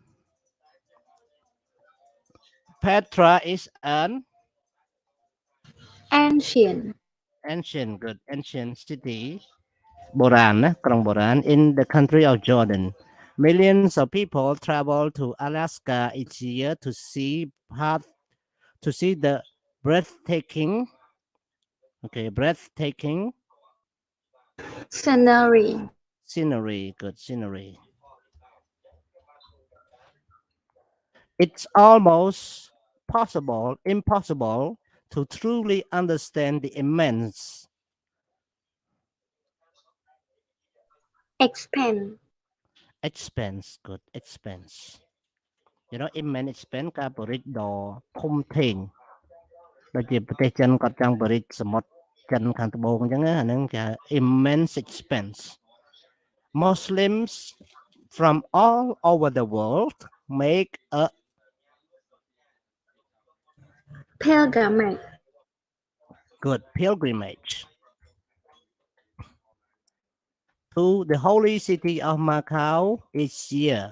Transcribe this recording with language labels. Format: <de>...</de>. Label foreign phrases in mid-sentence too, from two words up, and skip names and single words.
<en>Petra is an ancient city</en> <km>បុរាណណាក្រុងបុរាណ</km> <en>in the country of Jordan millions of people travel to Alaska each year to see the breathtaking scenery good scenery it's almost impossible to truly understand the immense expense good expense you know immense expense</en> <km>ការបរិទ្ធដ៏ធំធេងដូចជាប្រទេសចិនគាត់ចង់បរិទ្ធសមុទ្រចិនខាងត្បូងអញ្ចឹងអាហ្នឹងគេ</km> <en>immense expense Muslims from all over the world make a Pilgrimage. Good. Pilgrimage to the holy city of Macau each year.</en>